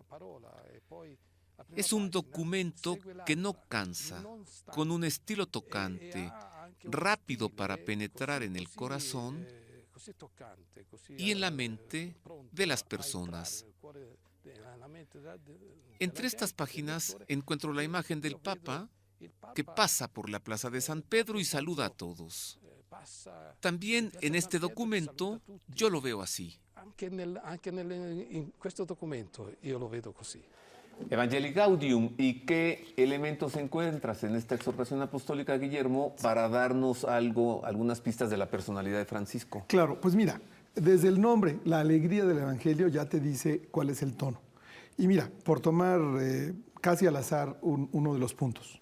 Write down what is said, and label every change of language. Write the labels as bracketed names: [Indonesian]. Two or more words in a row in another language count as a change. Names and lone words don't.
[Spanish] Es un documento que no cansa, con un estilo tocante, rápido para penetrar en el corazón y en la mente de las personas. Entre estas páginas encuentro la imagen del Papa que pasa por la Plaza de San Pedro y saluda a todos. También en este documento yo lo veo así. [Italian] In questo documento io lo vedo così. [Spanish] Evangelii Gaudium, ¿y qué elementos encuentras en esta exhortación apostólica, Guillermo, para darnos algunas pistas de la personalidad de Francisco? Claro, pues mira, desde el nombre, la alegría del Evangelio ya te dice cuál es el tono. Y mira, por tomar casi al azar uno de los puntos.